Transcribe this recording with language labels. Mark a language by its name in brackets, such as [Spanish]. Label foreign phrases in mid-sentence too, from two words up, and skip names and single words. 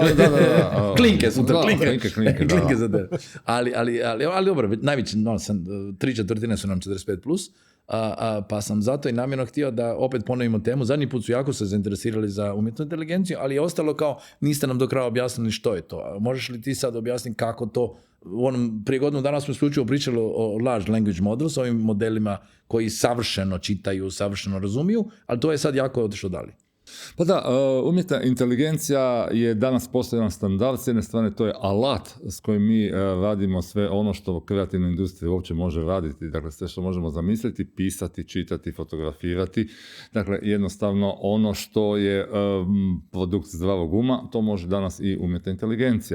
[Croatian] Klinke su to, klinke za te. Ali dobro, najveći, 3/4 su nam 45+, pa sam zato i namjerno htio da opet ponovimo temu. Zadnji put su jako se zainteresirali za umjetnu inteligenciju, ali je ostalo kao, niste nam do kraja objasnili što je to. Možeš li ti sad objasniti kako to, prije godinu dana smo isključivo pričali o [English] large language models, [Croatian] ovim modelima koji savršeno čitaju, savršeno razumiju, ali to je sad jako otišlo dalje. Pa da, umjetna inteligencija je danas postojan standard, s jedne strane to je alat s kojim mi radimo sve ono što kreativna industrija uopće može raditi, dakle sve što možemo zamisliti, pisati, čitati, fotografirati, dakle jednostavno ono što je produkt zdravog uma, to može danas i umjetna inteligencija.